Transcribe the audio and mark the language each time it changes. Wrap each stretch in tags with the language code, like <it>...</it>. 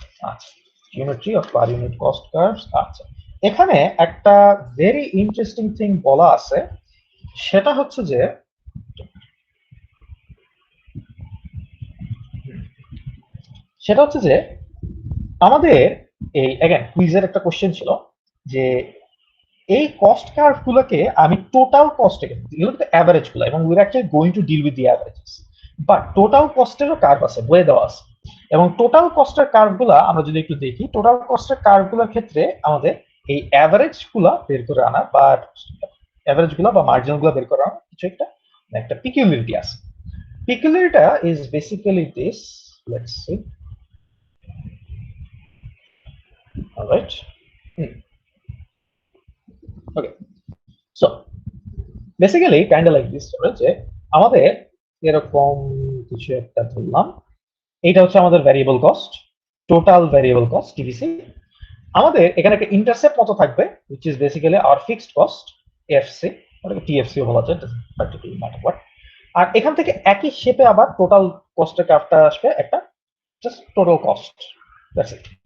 <bn>আচ্ছা, geometry of per unit cost curves. আচ্ছা, এখানে একটা ভেরি ইন্টারেস্টিং থিং বলা আছে, সেটা হচ্ছে যে আমাদের এই अगेन কুইজের একটা কোশ্চেন ছিল যে এই কস্ট কার্ভ গুলোকে আমি টোটাল কস্ট এর এগুলো তো এভারেজ গুলো, এবং</bn> <en>we are actually going to deal with the averages,</en> <bn>but total কস্টেরও curve আছে, বলে দেওয়া আছে, এবং টোটাল কস্টের কার্ভ গুলো আমরা যদি একটু দেখি, টোটাল কস্টের কার্ভ গুলোর ক্ষেত্রে আমাদের এই এভারেজ গুলো বের করে আনা বা এভারেজ গুলো বা মার্জিনাল গুলো বের করে আনা কিছু একটা পিকুলিয়ারিটি আছে।</bn> <en>Peculiarity is basically this. Let's see. All right. Okay. So basically, kind of like this.</en> <bn>যে আমাদের এরকম কিছু একটা ধরলাম, এটা হচ্ছে আমাদের variable cost, total variable cost TVC. আমাদের এখানে একটা ইন্টারসেপ্ট মতো থাকবে,</bn> <en>which is basically our fixed cost,</en> <bn>AFC, ওটাকে TFC ও বলা যায়,</bn> <en>doesn't particularly matter what.</en> <bn>আর এখান থেকে একই শেপে আবার টোটাল কস্টের কার্ভটা আসবে, একটা just total cost,</bn> <en>That's it.</en>